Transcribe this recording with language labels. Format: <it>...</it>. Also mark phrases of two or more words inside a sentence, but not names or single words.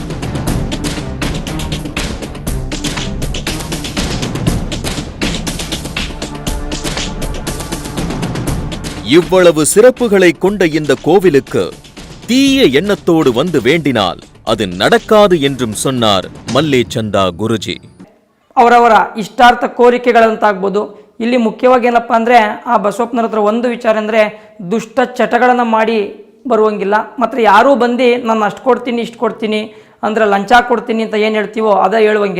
<ta>இவ்வளவு சிறப்புகளை கொண்ட இந்த கோவிலுக்கு தீய எண்ணத்தோடு வந்து வேண்டினால் அது நடக்காது என்றும் சொன்னார் ಮಲ್ಲೇಚಂದ ಗುರುಜಿ.</ta> <kn>ಅವರವರ ಇಷ್ಟಾರ್ಥ ಕೋರಿಕೆಗಳಂತಾಗ್ಬೋದು. ಇಲ್ಲಿ ಮುಖ್ಯವಾಗಿ ಏನಪ್ಪ ಅಂದರೆ ಆ ಬಸವಪ್ಪನವ್ರ ಹತ್ರ ಒಂದು ವಿಚಾರ ಅಂದರೆ ದುಷ್ಟ ಚಟಗಳನ್ನು ಮಾಡಿ ಬರುವಂಗಿಲ್ಲ. ಮತ್ತು ಯಾರೂ ಬಂದು ನಾನು ಅಷ್ಟು ಕೊಡ್ತೀನಿ ಇಷ್ಟು ಕೊಡ್ತೀನಿ ಅಂದರೆ ಲಂಚ ಕೊಡ್ತೀನಿ ಅಂತ ಏನು ಹೇಳ್ತೀವೋ ಅದೇ ಹೇಳುವಂಗಿಲ್ಲ.</kn>